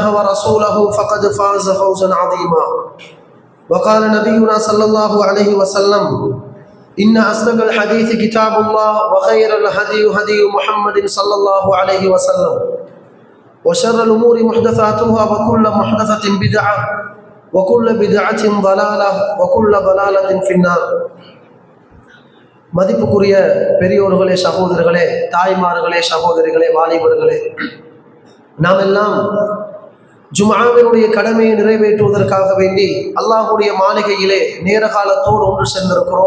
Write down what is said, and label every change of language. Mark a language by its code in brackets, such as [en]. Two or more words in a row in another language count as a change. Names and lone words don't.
[ar] ورسوله فقد فاز فوزا عظيما وقال نبينا صلى الله عليه وسلم إن أصدق الحديث كتاب الله وخير الهدي هدي محمد صلى الله عليه وسلم وشر الأمور محدثاتها وكل محدثة بدعة وكل بدعة ضلالة وكل ضلالة في النار [ta] மதிப்புக்குரிய பெரியோர்களே, சகோதரர்களே, தாய்மார்களே, சகோதரிகளே, வாலிபர்களே, நாம் எல்லாம் ஜும்ஆவினுடைய கடமையை நிறைவேற்றுவதற்காக வேண்டி அல்லாஹ்வுடைய மாளிகையிலே நேர காலத்தோடு ஒன்று சென்றிருக்கிறோம்.